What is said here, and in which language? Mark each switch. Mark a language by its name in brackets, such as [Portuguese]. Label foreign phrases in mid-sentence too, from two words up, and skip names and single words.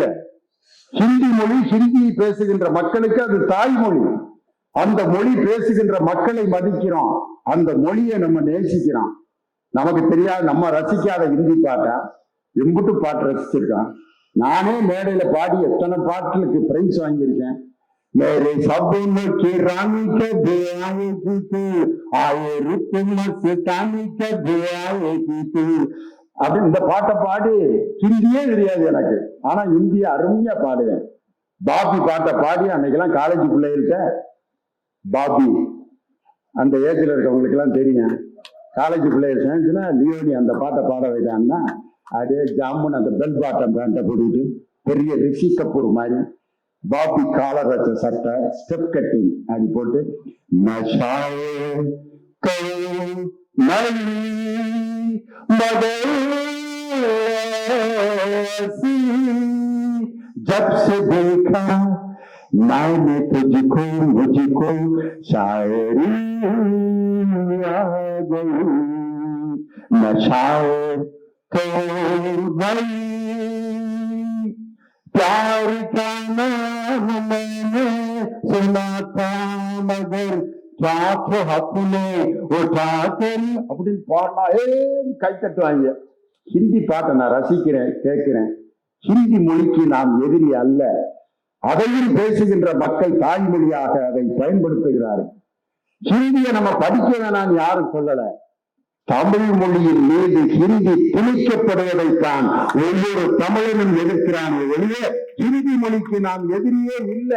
[Tamil] ஹிந்தி மொழி, ஹிந்தி பேசுகின்ற மக்களுக்கு அது தாய்மொழி. அந்த மொழி பேசுகின்ற மக்களை மதிக்கிறோம், அந்த மொழியை நம்ம நேசிக்கிறோம். நமக்கு தெரியாது, நம்ம ரசிக்காத ஹிந்தி பாட்டா எம்புட்டு பாட்டு ரசிச்சிருக்கான். நானே மேடையில பாடி எத்தனை பாட்டுக்கு பிரைஸ் வாங்கியிருக்கேன். [Hindi] मेरे सपनों की रानी कभी आएगी तू, आए रुत मस्तानी कभी आएगी तू, [Tamil] அப்படின்னு இந்த பாட்டை பாடி ஹிந்தியே தெரியாது எனக்கு, ஆனா ஹிந்திய அருமையா பாடுவேன். பாபி பாட்டை பாடி அன்னைக்கெல்லாம் காலேஜ் பிள்ளைகள்கிட்ட பாபி அந்த ஏஜ்ல இருக்கவங்களுக்கு எல்லாம் தெரியும். காலேஜ் பிள்ளைகள் சேர்ந்துச்சுன்னா லியோனி அந்த பாட்டை பாட வைட்டான்னா அப்படியே ஜாமுன் அந்த [English] bell bottom [Tamil] பேண்ட்டை போட்டுக்கிட்டு பெரிய ரிஷி கபூர் மாதிரி பாபி காலர் வச்ச சட்டை [English] step cutting [Tamil] அப்படி போட்டு [Hindi] जब से देखा मैंने तुझको मुझको शायरी आ गई न शायर तो भाई प्यार का नाम मैंने सुना था मगर क्या तो अपने उठा कर [Tamil] அப்படின்னு பாடா கை தட்டுவாங்க. ஹிந்தி பாட்டை நான் ரசிக்கிறேன், கேட்கிறேன். ஹிந்தி மொழிக்கு நாம் எதிரி அல்ல, அதையும் பேசுகின்ற மக்கள் தாய்மொழியாக அதை பயன்படுத்துகிறார்கள். ஹிந்தியை நம்ம படிக்க வேணாம் யாரும் சொல்லல. தமிழ் மொழியின் மீது ஹிந்தி திணிக்கப்படுவதைத்தான் ஒவ்வொரு தமிழனும் எதிர்க்கிறானே ஒழிய ஹிந்தி மொழிக்கு நாம் எதிரியே இல்லை.